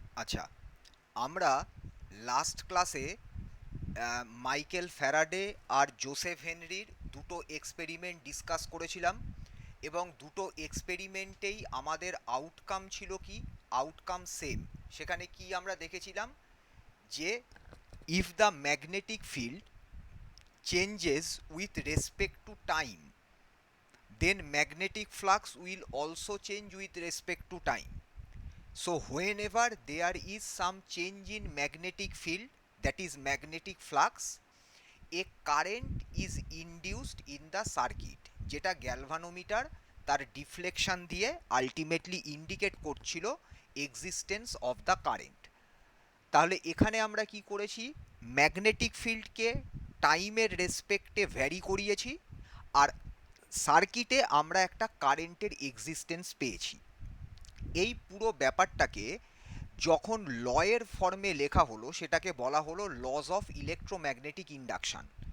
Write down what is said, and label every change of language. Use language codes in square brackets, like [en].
[bn] আচ্ছা, আমরা লাস্ট ক্লাসে মাইকেল ফ্যারাডে আর জোসেফ হেনরির দুটো এক্সপেরিমেন্ট ডিসকাস করেছিলাম এবং দুটো এক্সপেরিমেন্টেই আমাদের আউটকাম ছিল কি? Outcome same. সেখানে কি আমরা দেখেছিলাম? যে [en] If the magnetic field changes with respect to time, then magnetic flux will also change with respect to time. So whenever there is some change in magnetic field, that is magnetic flux, a current is induced in the circuit, [bn] যেটা galvanometer তার deflection দিয়ে ultimately indicate করছিল existence of the current. তাহলে এখানে আমরা কি করেছি? Magnetic ফিল্ডকে টাইমের রেসপেক্টে ভ্যারি করিয়েছি, আর সার্কিটে আমরা একটা কারেন্টের এক্সিস্টেন্স পেয়েছি. এই পুরো ব্যাপারটাকে যখন লয়ের ফর্মে লেখা হলো সেটাকে বলা হলো লজ অফ ইলেকট্রোম্যাগনেটিক ইন্ডাকশন.